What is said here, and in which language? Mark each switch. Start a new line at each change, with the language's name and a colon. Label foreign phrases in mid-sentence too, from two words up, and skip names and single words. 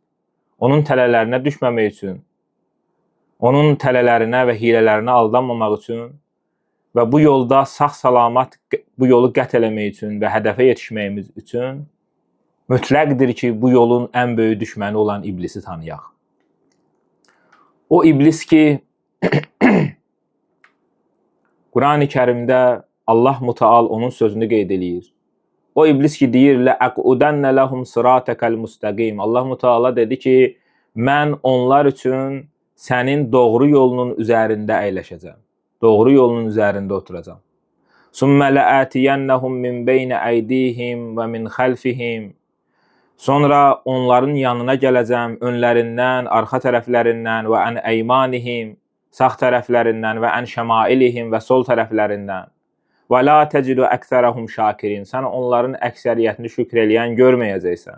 Azerbaijani: Onun tələlərinə düşməmək üçün, onun tələlərinə və hilələrinə aldanmamaq üçün və bu yolda sağ-salamat bu yolu qət eləmək üçün və hədəfə yetişməyimiz üçün mütləqdir ki, bu yolun ən böyük düşməni olan iblisi tanıyaq. O iblis ki, Qurani Kərimdə Allah Teala onun sözünü qeyd eləyir. O iblis ki, deyir,
Arabic: لَأَقْعُدَنَّ لَهُمْ صِرَاطَكَ الْمُسْتَقِيمِ.
Azerbaijani: Allah Teala dedi ki, mən onlar üçün sənin doğru yolunun üzərində əyləşəcəm. Doğru yolun üzərində oturacam.
Arabic: ثُمَّ لَآتِيَنَّهُمْ مِنْ بَيْنَ أَيْدِيهِمْ وَمِنْ خَلْفِهِمْ.
Azerbaijani: Sonra onların yanına gələcəm, önlərindən, arxa tərəflərindən və
Arabic: عن أيمانهم,
Azerbaijani: sağ tərəflərindən və
Arabic: عن شمائلهم
Azerbaijani: və sol tərəflərindən.
Arabic: ولا تجد أكثرهم شاكرين.
Azerbaijani: Sən onların əksəriyyətini şükr eləyən görməyəcəksən.